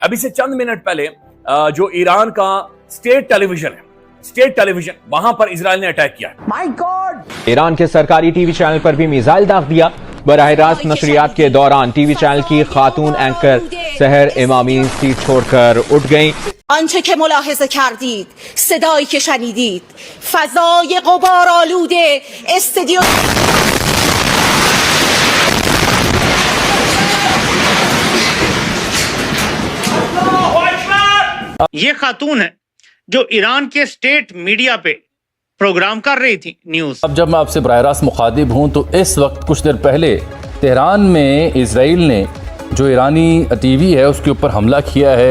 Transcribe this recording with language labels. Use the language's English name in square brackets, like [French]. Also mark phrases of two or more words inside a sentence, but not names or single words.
[Hindi] अभी से चंद मिनट पहले जो ईरान का [English] state television [Hindi] है, [English] state television, [Hindi] वहां पर इजराइल ने अटैक किया। [English] my God! [Hindi] ईरान के सरकारी [English] TV channel [Hindi] पर भी मिसाइल दाग दिया। बराह रास्त नशरियात के दौरान [English] TV channel [Hindi] की खातून एंकर सहर इमामी सीट छोड़कर उठ गईं। [Persian] آنچه که ملاحظه کردید، صدایی که شنیدید، فضای غبارآلوده استودیو [Hindi] ये खातून है जो ईरान के [English] state media [Hindi] पे प्रोग्राम कर रही थी न्यूज़। अब जब मैं आपसे बराह रास्त मुखातिब हूँ तो इस वक्त कुछ देर पहले तेहरान में इसराइल ने जो ईरानी टीवी है उसके ऊपर हमला किया है।